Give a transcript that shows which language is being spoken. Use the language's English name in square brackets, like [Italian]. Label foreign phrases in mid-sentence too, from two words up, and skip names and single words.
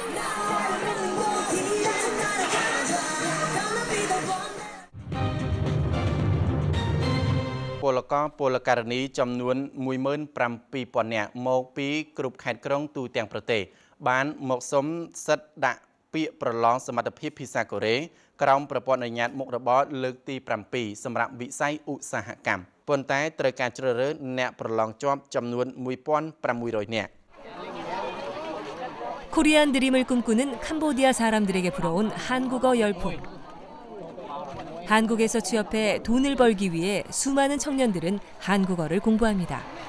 [Khmer] ពលករនីចំនួន 17,000 នាក់មកពីគ្រប់ខេត្តក្រុងទូទាំងប្រទេសបានមកសុំសិទ្ធិដាក់ពាក្យប្រឡងសមត្ថភាពភាសាកូរ៉េក្រោមប្រព័ន្ធអនុញ្ញាតមុខរបរលើកទី7សម្រាប់វិស័យឧស្សាហកម្មប៉ុន្តែត្រូវការជ្រើសរើសអ្នកប្រឡងជាប់ចំនួន 1,600 នាក់ [Korean] 코리안 드림을 꿈꾸는 캄보디아 사람들에게 불어온 한국어 열풍. 한국에서 취업해 돈을 벌기 위해 수많은 청년들은 한국어를 공부합니다.